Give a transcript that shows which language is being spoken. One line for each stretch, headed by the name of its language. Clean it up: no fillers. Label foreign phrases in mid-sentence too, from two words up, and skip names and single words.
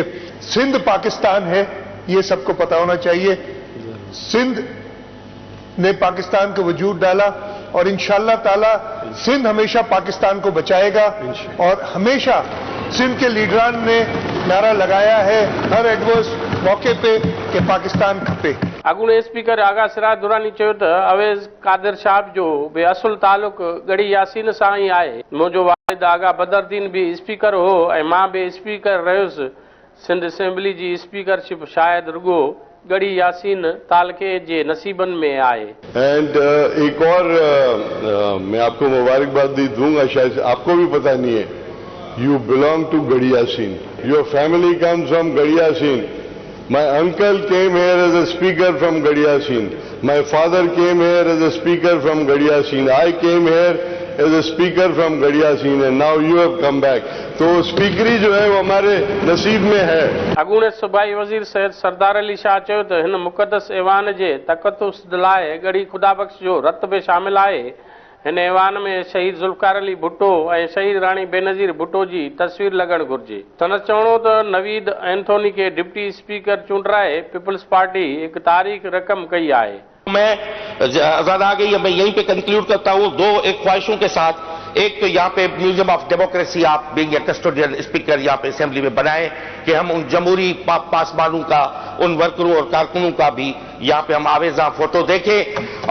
Hindi: सिंध पाकिस्तान है, ये सबको पता होना चाहिए। सिंध ने पाकिस्तान को वजूद डाला और
Arabic: إن شاء الله تعالى
Hindi: सिंध हमेशा पाकिस्तान को बचाएगा। और हमेशा सिंध के लीडरान ने नारा लगाया है हर एडवर्स मौके पे कि पाकिस्तान खपे।
Sindhi: अॻूणे स्पीकर आगा सिराज दुरानी चयो त अवैस कादिर शाह जो बि असुल तालुक गढ़ी यासीन सां ई आहे। मुंहिंजो वालिद आगा बदरुद्दीन भी स्पीकर हो ऐं मां भी स्पीकर रहियुसि। सिंध असेंबली जी स्पीकरशिप शायदि रुगो गढ़ी यासीन तालके जे नसीबन में आए।
Hindi: एंड एक और मैं आपको मुबारकबाद दूंगा, शायद आपको भी पता नहीं है।
English: You belong to Gadhi Yasin, your family comes from Gadhi Yasin. My uncle came here as a speaker from Gadiyasin. My father came here as a speaker from Gadiyasin. I came here as a speaker from Gadiyasin and now you have come back.
Hindi: तो स्पीकरी जो है वो हमारे नसीब में है।
Sindhi: अॻूणे सूबाई वज़ीर सैयद सरदार अली शाह चयो त हिन मुक़दस ऐवान जे तक़दुस लाइ गढ़ी खुदाबख्श जो रत बि शामिल आहे। हिन ऐवान में शहीद ज़ुल्फ़कार अली भुट्टो ऐं शहीद राणी बेनज़ीर भुट्टो जी तस्वीर लॻणु घुरिजे। संदसि चवणो त नवीद एंथोनी के डिप्टी स्पीकर चूंडराए पीपल्स पार्टी हिकु तारीख़ रक़म कई आहे।
Hindi: मैं आजाद आ गई, मैं यहीं पे कंक्लूड करता हूँ एक ख्वाहिशों के साथ। एक तो यहाँ पे
English: museum of democracy
Hindi: आप
English: being a custodian speaker
Hindi: यहाँ पे असेंबली में बनाए कि हम उन जमहूरी पासबानों का, उन वर्करों और कारकुनों का भी यहाँ पे हम आवेजा फोटो देखें।